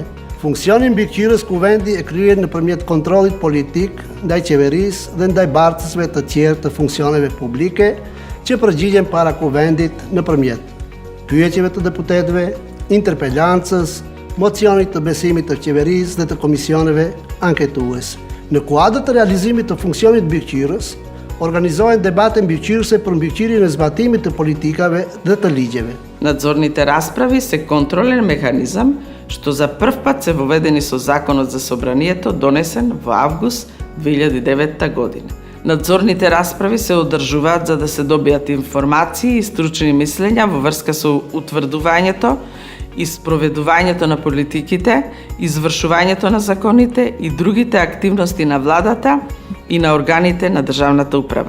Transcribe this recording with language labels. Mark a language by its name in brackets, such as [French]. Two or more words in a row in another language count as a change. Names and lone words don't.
[Albanian] Funksioni mbikëqyrës Kuvendi e kryen nëpërmjet kontrollit politik ndaj qeverisë dhe ndaj bartësve të tjerë të funksioneve publike që përgjigjen para Kuvendit nëpërmjet pyetjeve të deputetëve, interpelancës, mocionit të besimit të qeverisë dhe të komisioneve anketues. Në kuadër të realizimit të funksionit mbikëqyrës, organizohen debate mbikëqyrëse për mbikëqyrjen e zbatimit të politikave dhe të ligjeve. [Macedonian] Надзорните расправи се контролен механизам што за прв пат се воведени со Законот за собранието донесен во август 2009 година. Надзорните расправи се одржуваат за да се добијат информации и стручни мислења во врска со утврдувањето и спроведувањето на политиките, извршувањето на законите и другите активности на владата и на органите на државната управа.